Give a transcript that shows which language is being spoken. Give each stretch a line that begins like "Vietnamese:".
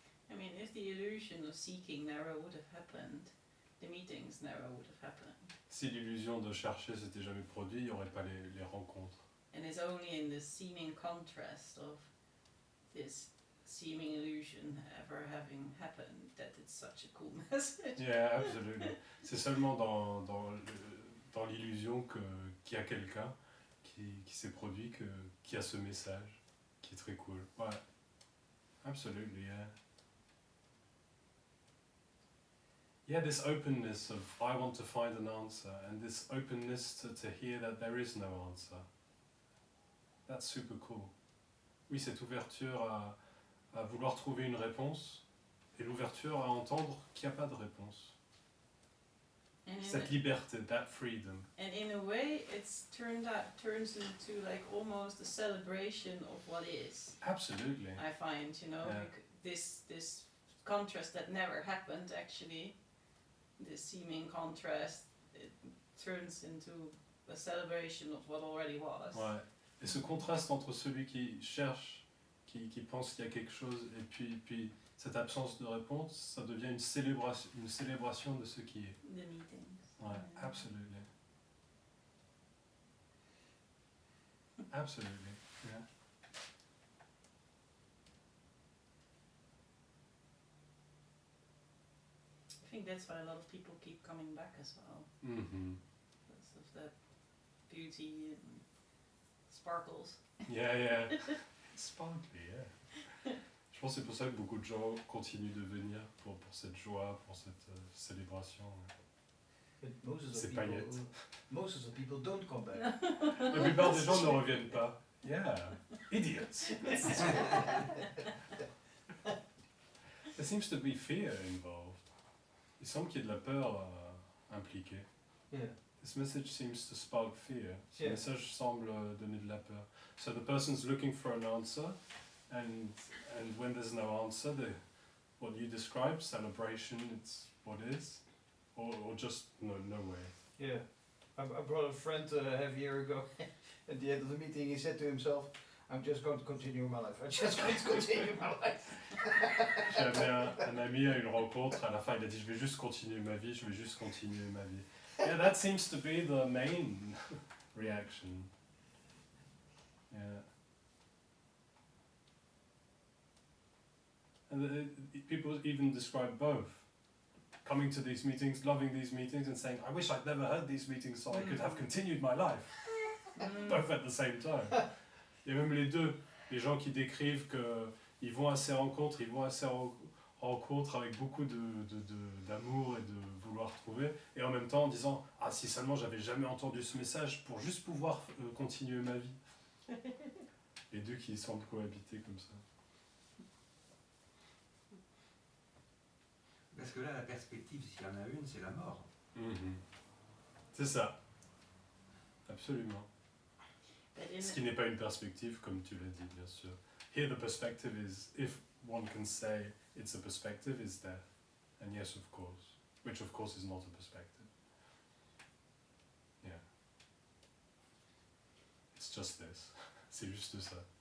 English: I mean, if the illusion of seeking never would have happened, the meetings never would have happened.
French: Si l'illusion de chercher s'était jamais produit, il n'y aurait pas les rencontres.
English: And it's only in the seeming contrast of this seeming illusion ever having happened that it's such a cool message. Yeah, absolutely.
French: C'est seulement dans l'illusion qu'il y a quelqu'un qui s'est produit, qui a ce message, qui est très cool. Ouais.
English: Absolutely, yeah. Yeah, this openness of I want to find an answer, and this openness to hear that there is no answer. That's super cool.
French: Oui, cette ouverture à vouloir trouver une réponse, et l'ouverture à entendre qu'il n'y a pas de réponse.
English: And in,
French: Cette liberté,
English: that freedom. and in a way, turns into like almost a celebration of what is. Absolutely. I find, you know, Yeah. this contrast that never happened actually, this seeming contrast, it turns into a celebration of what already was.
French: Ouais. Et ce contraste entre celui qui cherche, qui pense qu'il y a quelque chose, et puis cette absence de réponse, ça devient une célébration de ce qui est.
English: The meetings.
French: Ouais,
English: Yeah. absolutely. Absolutely, yeah. I think that's why a lot of people keep coming back as well, Mm-hmm. because of that beauty and sparkles. Yeah, yeah. Sparkly, yeah.
French: Je pense que c'est pour ça que beaucoup de gens continuent de venir pour cette joie, pour cette célébration.
English: But most
French: C'est
English: of the people,
French: paillettes.
English: most of the people don't come back.
French: La plupart des gens ne reviennent pas.
English: Yeah, idiots. There seems to be fear involved.
French: Il semble qu'il y ait de la peur impliquée.
English: Yeah. This message seems to spark fear.
French: Ce
English: Yeah.
French: message semble donner de la peur.
English: So the person's looking for an answer, and when there's no answer, what you describe, celebration, it's what is, or just no way. Yeah. I brought a friend half a year ago. At the end of the meeting, he said to himself, I'm just going to continue my life. I'm just going to continue my life.
French: J'ai amené un ami à une rencontre, à la fin il a dit je vais juste continuer ma vie, je vais juste continuer ma vie.
English: Yeah, that seems to be the main reaction. Yeah. And people even describe both. Coming to these meetings, loving these meetings, and saying, I wish I'd never heard these meetings so I could have continued my life. Both at the same time.
French: Il y a même les deux. Les gens qui décrivent qu'ils vont à ces rencontres, ils vont à ces rencontres avec beaucoup d'amour et de vouloir trouver, et en même temps en disant, ah si seulement j'avais jamais entendu ce message pour juste pouvoir continuer ma vie. Les deux qui semblent cohabiter comme ça. Parce que là, la perspective, s'il y en a une, c'est la mort. C'est ça. Absolument.
English: But in
French: Ce qui n'est pas une perspective, comme tu l'as dit, bien sûr.
English: Here the perspective is, if one can say it's a perspective, is death. And yes, of course. Which of course is not a perspective. Yeah. It's just this.
French: C'est juste ça.